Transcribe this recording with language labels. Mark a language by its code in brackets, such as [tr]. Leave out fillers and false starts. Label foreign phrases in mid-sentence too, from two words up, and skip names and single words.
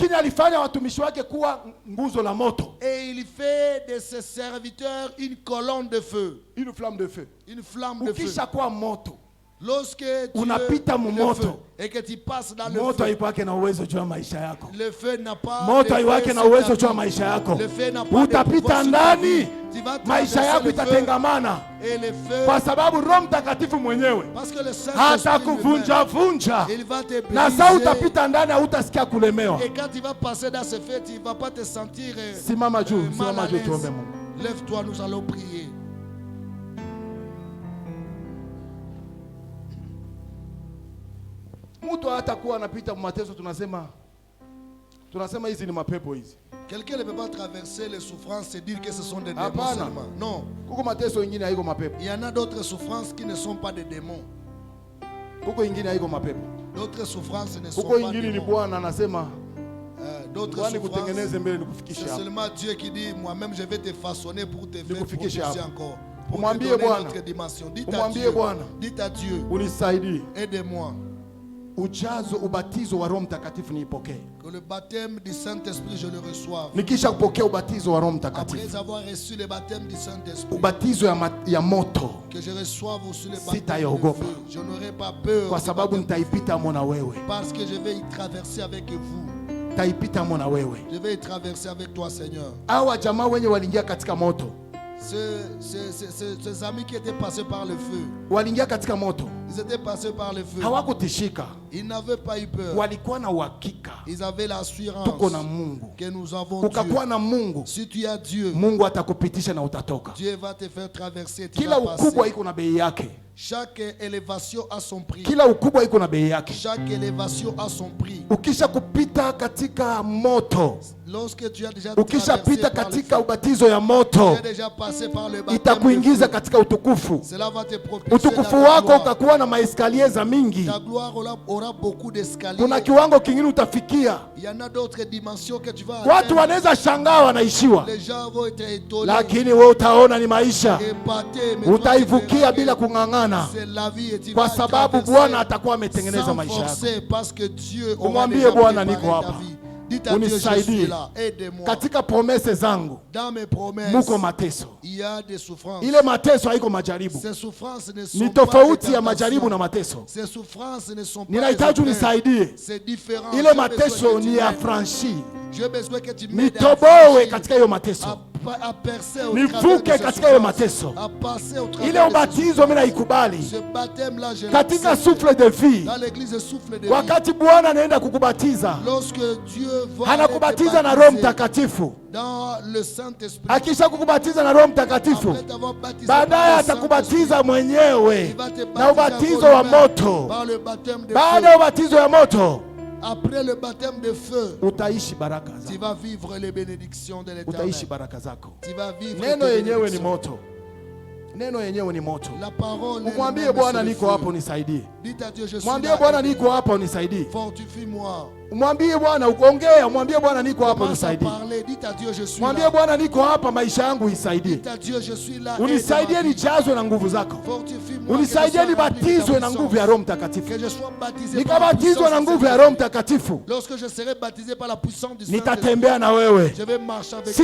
[fr] Et il fait de ses serviteurs une colonne de feu. Une flamme de feu. Une flamme de feu. Lorsque tu es feu et que tu passes dans le feu, le feu n'a pas le feu n'a pas [sw] utapita ndani, maisha yako itatengamana kwa sababu Roho Mtakatifu mwenyewe hatakuvunja na saa utapita ndani hautasikia kulemewa. Simama juu, tuombe Mungu. [fr] Lève-toi, nous allons prier. [sw] Mtu hatakuwa anapita mateso, tunasema hizi ni mapepo hizi. [fr] Quelqu'un ne peut pas traverser les souffrances et dire que ce sont des démons seulement. Non. Il y en a d'autres souffrances qui ne sont pas des démons. D'autres souffrances ne sont pas des démons. D'autres souffrances, c'est seulement Dieu qui dit, moi-même je vais te façonner pour te faire progresser encore. Pour te donner une autre dimension. Dites à Dieu, aidez-moi. [sw] Ujazo ubatizo wa Roho Mtakatifu niipokee. [fr] Que le baptême du Saint-Esprit je le reçoive. [sw] Nikisha kupokea ubatizo wa Roho Mtakatifu, [fr] après avoir reçu le baptême du Saint-Esprit, [sw] ubatizo ya moto, [fr] que je reçoive aussi le baptême de feu, je n'aurai pas peur, [sw] kwa sababu nitaipita mona wewe, [fr] parce que je vais y traverser avec vous. [sw] Taipita mona wewe, [fr] je vais y traverser avec toi, Seigneur. [sw] Hawa jamaa wenye waliingia katika moto, [fr] ces amis qui étaient passés par le feu, [sw] waliingia katika moto, [fr] ils étaient passés par le feu. [sw] Hawakutishika. [fr] Ils n'avaient pas eu peur. [sw] Walikuwa na uhakika. [fr] Ils avaient l'assurance [sw] tuko na Mungu. [fr] Que nous avons [sw] Ukakuwa na Mungu. [fr] Si tu as Dieu, [sw] Mungu atakupitisha na utatoka. [fr] Dieu va te faire traverser. [sw] Kila ukubwa iko na bei yake. [fr] Chaque élévation a son prix. [sw] Kila ukubwa iko na bei yake. [fr] Chaque élévation a son prix. [sw] Ukisha kupita katika moto, [fr] lorsque tu as déjà [sw] ukisha pita katika ubatizo ya moto, itakuingiza katika utukufu. [fr] Cela va te propulser. [sw] Utukufu wako utakuwa na maeskalier za mingi. [fr] Ta gloire aura beaucoup d'escaliers. [sw] Kuna kiwango kingine utafikia. [fr] Il y en a d'autres dimensions que tu vas atteindre. [sw] Watu wanaweza shangaa wanaishiwa. [fr] Les gens vont être étonnés. [sw] Lakini wewe utaona ni maisha. Utaivukia bila kung'ang'ana. Kwa sababu Bwana atakuwa ametengeneza maisha yako. Umwambie Bwana niko hapa. Unisaidie katika promese zangu. Muko mateso. Ile mateso haiko majaribu. Ni tofauti ya majaribu na mateso. Ninahitaji unisaidie. Ile mateso ni ya franchi. Nitoboe katika hiyo mateso. Nivuke katika hiyo mateso. Ile ubatizo mimi naikubali. Katika souffle de vie, wakati Bwana anaenda kukubatiza, anakubatiza na Roho Mtakatifu. Akisha kukubatiza na Roho Mtakatifu, baadaye atakubatiza mwenyewe na ubatizo wa moto. Baada ya ubatizo wa moto, [fr] après le baptême de feu, [sw] utaishi baraka zako. [fr] Tu vas vivre les bénédictions de l'Éternel. [sw] Utaishi baraka zako. [fr] Tu vas vivre. [sw] Neno yenyewe ni moto. Neno yenyewe ni moto. [fr] La parole. [sw] Mwambie Bwana niko hapo unisaidie. [fr] Dites à Dieu je suis. [sw] Mwambie Bwana niko hapa unisaidie. [fr] Fortifie-moi. [sw] Mwambie Bwana uongea, mwambie Bwana niko hapa unisaidie. Mwambie Bwana niko hapa maisha yangu isaidie. Unisaidie nijazwe na nguvu zako. Unisaidie nibatizwe na nguvu ya Roho Mtakatifu. Nikabatizwe na nguvu ya Roho Mtakatifu, nitatembea na wewe.